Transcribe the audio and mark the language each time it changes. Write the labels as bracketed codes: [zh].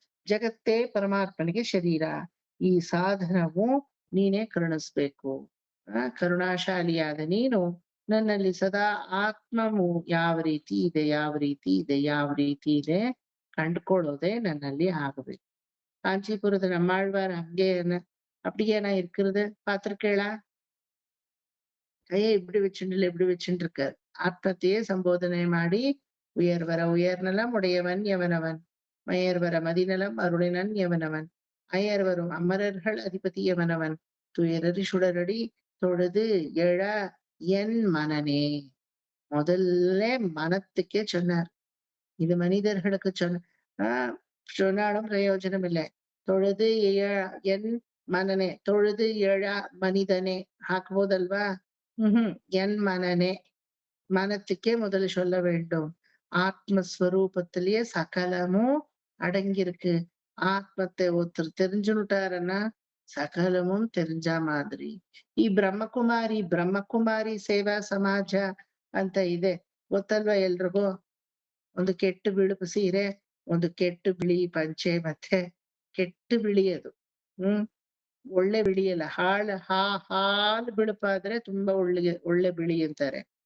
[kn] ಜಗತ್ತೇ ಪರಮಾತ್ಮನಿಗೆ ಶರೀರ. ಈ ಸಾಧನವು ನೀನೇ ಕರುಣಿಸ್ಬೇಕು. ಕರುಣಾಶಾಲಿಯಾದ ನೀನು ನನ್ನಲ್ಲಿ ಸದಾ ಆತ್ಮವು ಯಾವ ರೀತಿ ಇದೆ, ಯಾವ ರೀತಿ ಇದೆ, ಯಾವ ರೀತಿ ಇದೆ ಕಂಡುಕೊಳ್ಳೋದೇ ನನ್ನಲ್ಲಿ ಆಗಬೇಕು. [ta] காஞ்சிபுரத்து நம்மாழ்வார் அங்கே என்ன அப்படியே நான் இருக்கிறது பார்த்திருக்கேளா? கையை இப்படி வச்சுட்டு எப்படி வச்சுட்டு இருக்காரு. ஆத்மத்தையே சம்போதனை மாடி உயர்வர உயர்நலம் உடையவன் எவனவன், மயர்வர மதிநலம் அருளினன் எவனவன், அயர் வரும் அமரர்கள் அதிபதி எவனவன், துயரறி சுடரடி தொழுது எழ என் மனனே. முதல்ல மனத்துக்கே சொன்னார். இது மனிதர்களுக்கு சொன்னாலும் பிரயோஜனம் இல்லை. தொழுது என் மனனே, தொழுது எழ மனிதனே [kn] ಹಾಕ್ಬೋದಲ್ವಾ? [ta] என் மனனே, மனத்துக்கே முதல்ல சொல்ல வேண்டும். ஆத்மஸ்வரூபத்திலேயே சகலமும் அடங்கியிருக்கு. ஆத்மத்தை ஒருத்தர் தெரிஞ்சுட்டாருன்னா சகலமும் தெரிஞ்ச மாதிரி. [kn] ಈ ಬ್ರಹ್ಮಕುಮಾರಿ ಸೇವಾ ಸಮಾಜ ಅಂತ ಇದೆ, ಗೊತ್ತಲ್ವಾ ಎಲ್ರಿಗೂ? ಒಂದು ಕೆಟ್ಟು ಬಿಳುಪು ಸೀರೆ, ಒಂದು ಕೆಟ್ಟು ಬಿಳಿ ಪಂಚೆ, ಮತ್ತೆ ಕೆಟ್ಟು ಬಿಳಿ ಅದು ಒಳ್ಳೆ ಬಿಳಿಯಲ್ಲ, ಹಾಲು ಬಿಳುಪಾದ್ರೆ ತುಂಬಾ ಒಳ್ಳೆ ಬಿಳಿ ಅಂತಾರೆ.